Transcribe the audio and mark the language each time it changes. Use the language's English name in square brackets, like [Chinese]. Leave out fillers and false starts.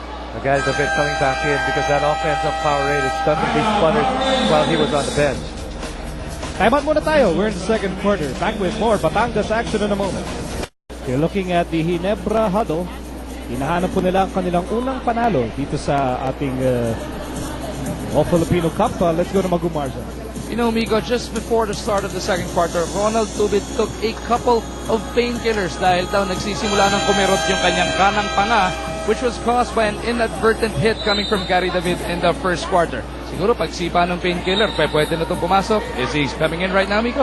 [English] Again, the bit coming back in because that offensive Powerade is definitely sputtered while he was on the bench. [Filipino] Time out muna tayo. [English] We're in the second quarter. Back with more Batangas action in a moment. You're looking at the Ginebra huddle. [Filipino] Hinahanap po nila ang kanilang unang panalo dito sa ating All-Filipino Cup. [English] Let's go to Magumarza. You know, Miko, just before the start of the second quarter, Ronald Tubit took a couple of painkillers [Filipino] dahil daw nagsisimula ng kumirot yung kanyang kanang panga, [English] which was caused by an inadvertent hit coming from Gary David in the first quarter. [Filipino] Siguro pagsipa ng painkiller, pwede na itong pumasok. [English] Is he stepping in right now, Miko?